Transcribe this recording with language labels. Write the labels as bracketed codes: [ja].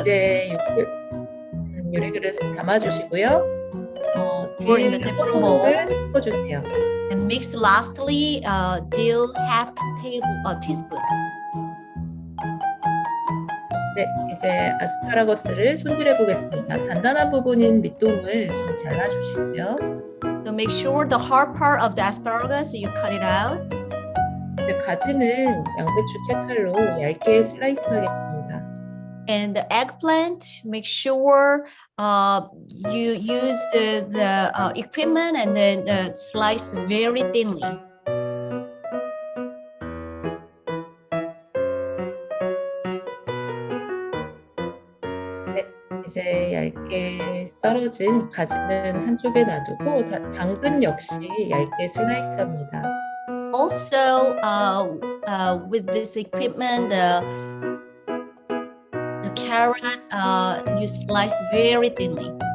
[ko] 이제 요리 그릇에 담아주시고요. [en] Pour in the [ko] 딜 [en] different bowl. [ko] 소금을 섞어주세요. [en] and mix lastly dill half teaspoon. [ko] 네, 이제 아스파라거스를 손질해 보겠습니다. 단단한 부분인 밑동을 좀 잘라주시고요. [en] So make sure the hard part of the asparagus you cut it out. [ko] 네, 가지는 양배추 채칼로 얇게 슬라이스 하겠습니다. [en] And the eggplant, make sure you use the equipment and then slice very thinly. [ko] 이제 얇게 썰어진 가지는 한쪽에 놔두고 당근 역시 얇게 슬라이스합니다. [en] Also, with this equipment, the carrot you slice very thinly.